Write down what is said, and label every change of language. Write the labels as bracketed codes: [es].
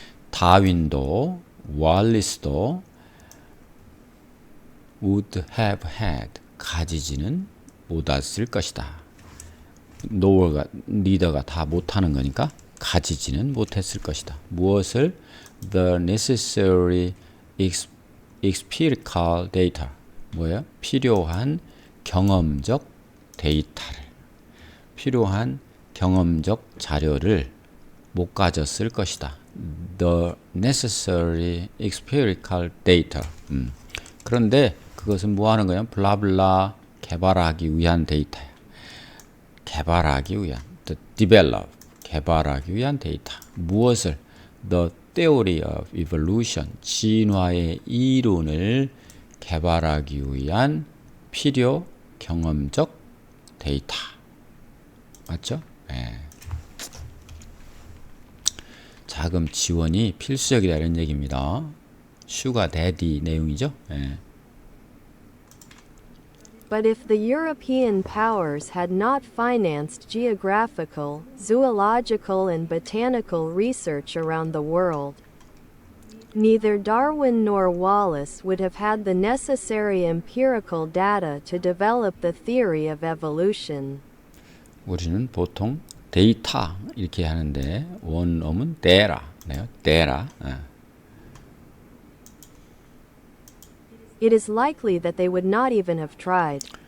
[ko] 다윈도 월리스도 [en] would have had, [ko] 가지지는 못했을 것이다. no가, neither가 다 못하는 거니까 가지지는 못했을 것이다. 무엇을? [en] the necessary empirical data, [ko] 뭐예요? 필요한 경험적 데이터를, 필요한 경험적 자료를 못 가졌을 것이다. [en] the necessary empirical data. [ko] 그런데 그것은 뭐 하는 거예요? 블라블라, 개발하기 위한 데이터야. 개발하기 위한, [en] the develop, [ko] 개발하기 위한 데이터. 무엇을? [en] the theory of evolution, [ko] 진화의 이론을 개발하기 위한 필요 경험적 데이터. 맞죠? 네. 자금 지원이 필수적이다 이런 얘기입니다. 슈가 데디 내용이죠. 네. [en] But if the European powers had not financed geographical, zoological and botanical research around the world, neither Darwin nor Wallace would have had the necessary empirical data to develop the theory of evolution. [ko] 우리는 보통 데이터 이렇게 하는데 원어는 데라네요. 데라. [en] It is likely that they would not even have tried.